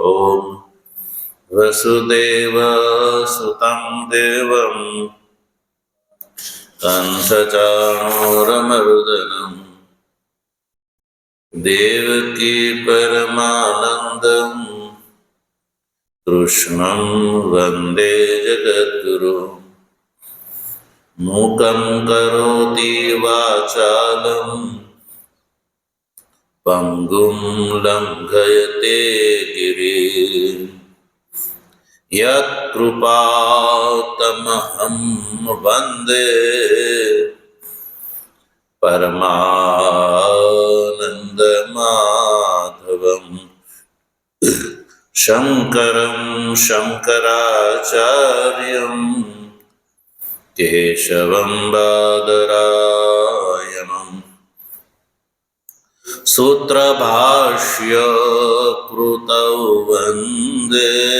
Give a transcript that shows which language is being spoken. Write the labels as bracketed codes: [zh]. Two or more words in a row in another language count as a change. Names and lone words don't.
[sa] ઓમ વસુદેવ સુતં દેવમ કંસચાણૂરમર્દનમ દેવકી પરમાનંદમ કૃષ્ણં વંદે જગદ્ગુરુ. મૂકં કરોતિ વાચાલં પંગું લંઘયતે ગિરિમ यत्कृपातमहं वन्दे परमानन्दमाधवम् शङ्करं शङ्कराचार्यं केशवं बादरायणम् सूत्रभाष्य कृतौ वन्दे